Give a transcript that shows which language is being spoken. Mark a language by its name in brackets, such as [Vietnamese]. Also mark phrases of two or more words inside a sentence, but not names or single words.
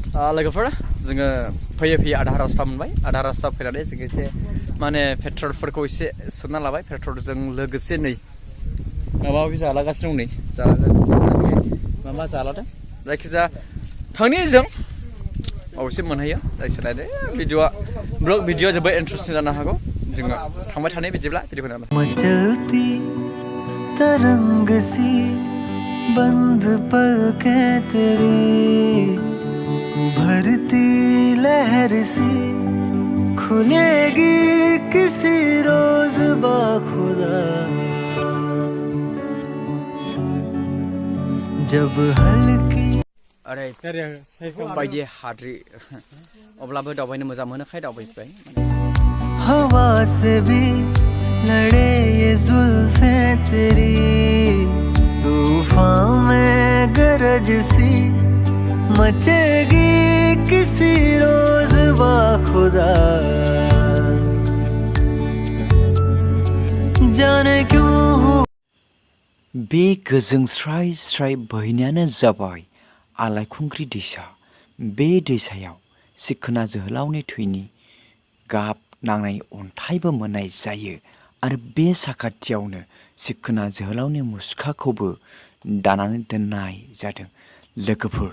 [Bodo] लोगोफोर जोङो फैयै आधा रास्ता मोनबाय आधा रास्ता फैनानै जोङो एसे माने पेट्रलफोरखौ एसे सोना लाबाय पेट्रलजों लोगोसे नै माबा माबि जालागासिनो दं नै माबा जालादों जायखिजाया थांनि जों अबेसे मोनहैयो जायखिजाया [English] video blog video [Bodo] जोबोद इन्टारेस्टिं जानो हागौ जोङो थांबाय थानाय बिदिब्ला भिडिअखौ नायबाय [Hindi] मचलती तरंग सी बंद पलकें तेरी उभरती लहर सी खुलेगी किसी रोज बाखुदा जब हल्की [Bodo] अरे बायदि हाद्रि अब्लाबो दावबायनो मोजां मोनोखाय दावबायबाय [Hindi] हवा से भी लड़े ये जुल्फें तेरी तूफान में गरज सी मचेगी किसी रोज बाखुदा जाने क्यों हो [Bodo] बे गोजों स्राय स्राय बोहैनायानो जाबाय आलायखुंग्रि दैसा बे दैसायाव सिखोना जोहोलावनि थैनि गाब नांनाय अन्थाइबो मोननाय जायो आरो बे साखाथियावनो सिखोना जोहोलावनि मुसुखाखौबो दानानै दोननाय जादों लोगोफोर